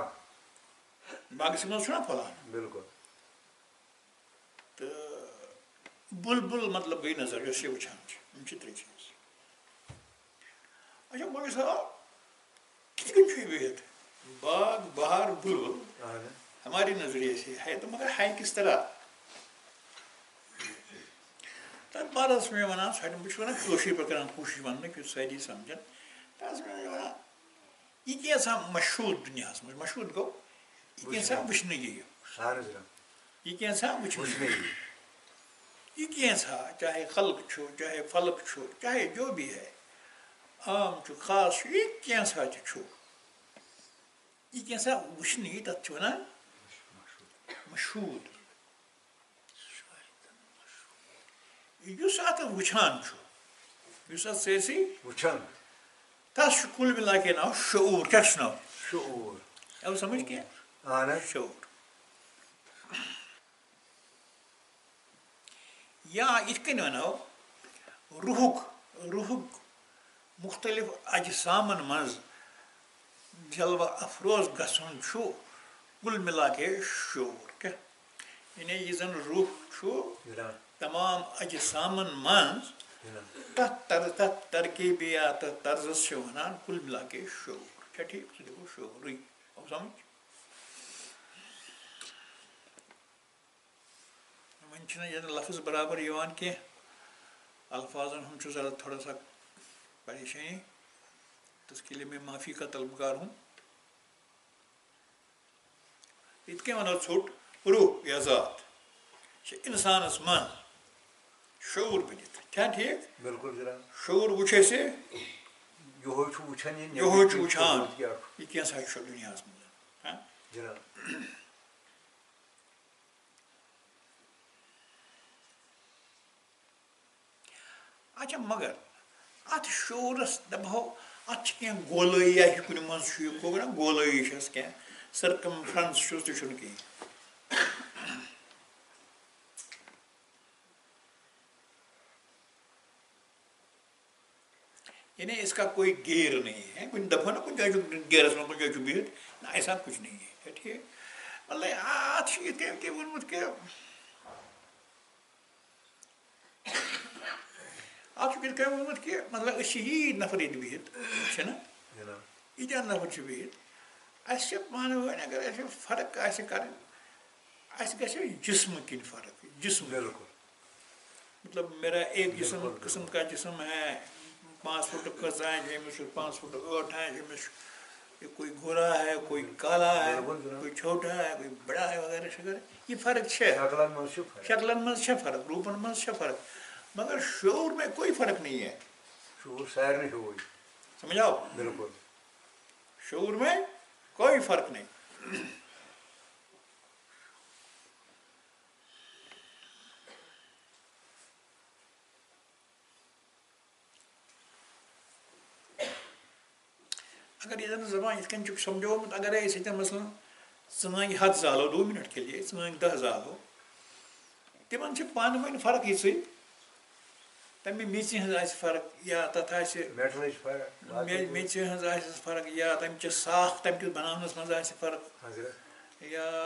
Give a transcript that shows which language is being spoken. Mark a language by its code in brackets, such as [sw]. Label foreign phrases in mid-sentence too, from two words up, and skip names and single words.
[ks] باغَس منٛز چھُنہ پھۄلان بِلکُل تہٕ بُلبُل مطلب گٔے نظر یۄس یہِ وٕچھان چھِ یِم چھِ ترٛےٚ چیٖز اچھا گۄڈٕ سوال کِتھ کٔنۍ چھُ یہِ بِہِتھ باغ بہار بُلبُل [ur] ہمارے نظریے سے ہے تو مگر ہے کس طرح [ks] تَتھ بارس میں وَنان بہٕ چھُس وَنان کٲشِر پٲٹھۍ کران کوٗشِش وَننٕچ یُتھ سٲری سَمجھن تَتھ منٛز چھِ وَنان یہِ کینٛژھا مشہوٗر دُنیاہَس منٛز مشہوٗر گوٚو یہِ کینٛژھا وٕچھنہٕ یِیہِ یہِ کینٛژھا وٕچھنہٕ یِیہِ یہ کینٛژھا چاہے خلق چھُ چاہے فلق چھُ [ur] چاہے جو بھی ہے [ks] عام چھُ خاص چھُ یہِ کینٛژھا تہِ چھُ یہِ کینٛژھا وٕچھنہٕ یِیہِ تَتھ چھِ وَنان مشہوٗر یُس اَتھ وٕچھان چھُ یُس اَتھ سٲرسٕے وٕچھان تَتھ چھُ [ur] کُل مِلا کے [ks] ناو شعوٗر کیٛاہ چھُس ناو شعوٗر آو سمجھ کینٛہہ شعوٗر یا یِتھ کٔنۍ وَنو روحُک مُختلِف اجسامَن منٛز جلوہ افروز گژھُن چھُ [ur] کُل مِلا کے [ks] شعوٗر کیٛاہ یعنی یہِ زَن روح چھُ تمام اجسامَن منٛز تَتھ ترکیٖبِیات تَتھ طرزَس چھِ وَنان [ur] کُل مِلا کے [ks] شعوٗر چھا ٹھیٖک سُہ تہِ گوٚو شعوٗرٕے آو سمجھ وۄنۍ چھِنہٕ ییٚتہِ لفظ برابر یِوان کینٛہہ الفاظن ہُنٛد چھُ [ur] ذرا تھوڑا سا پریشٲنی تو اس کے لیے میں معافی کا طلبگار ہوں [ks] یِتھ کٔنۍ وَنو ژھوٚٹ روح یا ذات چھِ اِنسانَس منٛز شعوٗر بٔنِتھ چھا ٹھیٖک بِلکُل جِناب شعوٗر وٕچھ اَسہِ یِہوے چھُ وٕچھان یِہوے چھُ وٕچھان یہِ کینٛژھا چھُ دُنیاہَس منٛز جِناب اچھا مگر اَتھ شعوٗرَس دَپہو اَتھ چھِ کینٛہہ گولٲیی ہِش کُنہِ منٛز چھُ یہِ گوٚو نا گولٲیی چھَس کینٛہہ سٔرکَمفرَنٕس چھُس تہِ چھُنہٕ کِہیٖنۍ [ur] یعنی اس کا کوئی گیر نہیں ہے [ks] کُنہِ دَپہو نا کُنہِ جایہِ چھُ گیرَس منٛز کُنہِ جایہِ چھُ بِہِتھ [ur] نہ ایسا کچھ نہیں ہے [ks] ٹھیٖک مطلب اَتھ چھُ یِتھ کٔنۍ تہِ ووٚنمُت کہِ اَتھ چھُکھ یِتھ کٔنۍ ووٚنمُت کہِ مطلب أسۍ چھِ ییٖتۍ نفر ییٚتہِ بِہِتھ چھِنہ ییٖتیٛاہ نفر چھِ بِہِتھ اَسہِ چھِ پانہٕ ؤنۍ اگر اَسہِ فرق آسہِ کَرٕنۍ اَسہِ گژھِ جسمہٕ کِنۍ فرق جسم مطلب [ur] میرا ایک جسم قسم کا جسم ہے [ks] 5 فٹ کھٔژ آسہِ أمِس چھُ 5 فٹ 8 آسہِ أمِس چھُ [ur] کوئی گورا ہے کوئی کالا ہے کوئی چھوٹا ہے کوئی بڑا ہے [ks] وغیرہ شغیرہ یہ فرق چھے شکلن منٛز چھےٚ فرق روٗپن منٛز چھےٚ فرق مگر شعوٗر [ur] میں کوئی فرق نہیں ہے [ks] سمجھ آو بالکل [ur] شعوٗر میں کوئی فرق نہیں [ks] اگر یہ زبان یِتھ کٔنۍ چھُکھ سمجھومُت اگرے أسۍ ییٚتٮ۪ن مثلاً ژٕنٛگہِ 100 زالو 2 [ur] منٹ کے لیے [ks] ژٕنٛگہِ 10 زالو تِمن چھِ پانہٕ ؤنۍ فرق یِژٕے تَمہِ میٚژِ ہٕنٛز آسہِ فرق یا تَتھ آسہِ میٚژِ ہٕنٛز آسٮ۪س فرق یا تَمہِ چہِ صاف تَمہِ کِس بَناونَس منٛز آسہِ فرق یا